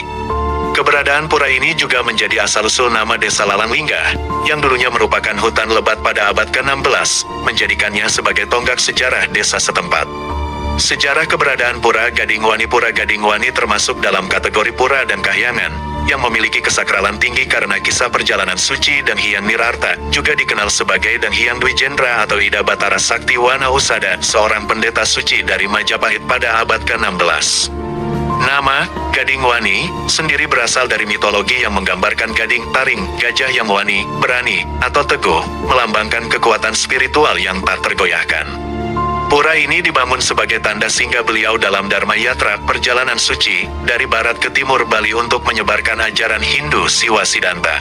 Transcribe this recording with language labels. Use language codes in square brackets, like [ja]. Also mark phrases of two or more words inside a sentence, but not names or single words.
[id] Keberadaan pura ini juga menjadi asal-usul nama Desa Lalanglingga, yang dulunya merupakan hutan lebat pada abad ke-16, menjadikannya sebagai tonggak sejarah desa setempat. Sejarah keberadaan Pura Gadingwani termasuk dalam kategori pura dan kahyangan, yang memiliki kesakralan tinggi karena kisah perjalanan suci dan Hyang Nirarta, juga dikenal sebagai dan Hyang Dwi Jendra atau Ida Batara Sakti Wana Usada, seorang pendeta suci dari Majapahit pada abad ke-16. Nama Gadingwani sendiri berasal dari mitologi yang menggambarkan gading taring, gajah yang wani, berani, atau teguh, melambangkan kekuatan spiritual yang tak tergoyahkan. Pura ini dibangun sebagai tanda singgah beliau dalam Dharma Yatra perjalanan suci, dari barat ke timur Bali untuk menyebarkan ajaran Hindu Siwa-Siddhanta.